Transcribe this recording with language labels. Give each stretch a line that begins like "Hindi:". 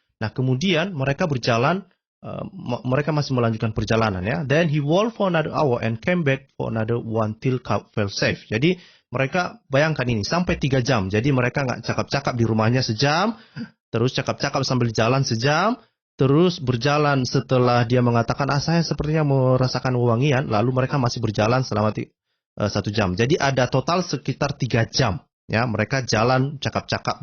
Indonesian: Nah, kemudian mereka berjalan, mereka masih melanjutkan perjalanan ya.
English: Then he walked for another hour and came back for another one till Ka'ab fell safe.
Indonesian: Jadi mereka bayangkan ini sampai 3 jam. Jadi mereka nggak cakap-cakap di rumahnya sejam. Terus cakap-cakap sambil jalan sejam, terus berjalan setelah dia mengatakan, saya sepertinya merasakan wewangian, lalu mereka masih berjalan selama 1 jam. Jadi ada total sekitar 3 jam. Ya, mereka jalan cakap-cakap.